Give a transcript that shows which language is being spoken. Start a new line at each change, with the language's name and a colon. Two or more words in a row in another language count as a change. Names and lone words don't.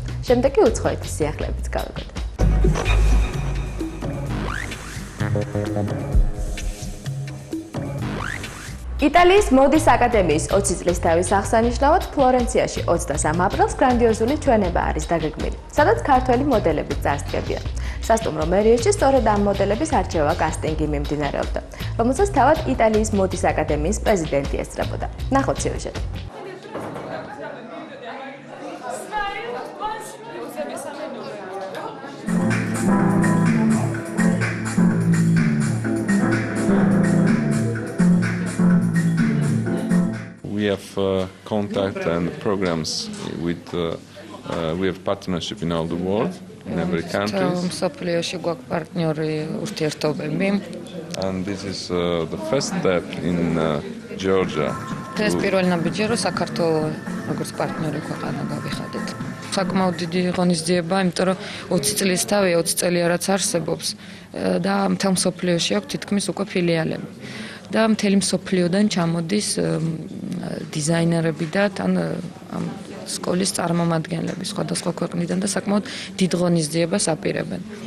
Georgian: შემდეგ კი უცხოეთის სიახლეებიც გავიგოთ. იტალიის მოდის აკადემიის 20 წლის თავის აღსანიშნავად ფლორენციაში 23 აპრილს გრანდიოზული ჩვენება არის დაგეგმილი, სადაც ქართველი მოდელები წარსდგებიან. სასტუმრო მერიოში სწორედ ამ მოდელების არჩევა კასტინგი მიმდინარეობდა, რომელსაც თავად იტალიის მოდის აკადემიის პრეზიდენტი ესწრებოდა. ნახოთ სიუჟეტი.
English: We have contact and programs with we have partnership in all the world in every country. And this is the first step in Georgia.
Georgian: ეს პირველი ნაბიჯია, რომ საქართველოს როგორც პარტნიორი ქვეყანა გავიხადეთ. საკმაოდ დიდი ღონისძიება, იმიტომ რომ 20 წლის თავი 20 წელი რაც არსებობს და მთელ მსოფლიოში აქვს თითქმის უკვე ფილიალები. და მთელი მსოფლიოდან ჩამოდის დიზაინერები და თან ამ სკოლის წარმომადგენლები სხვადასხვა ქვეყნიდან და საკმაოდ დიდ ღონისძიებას აპირებენ.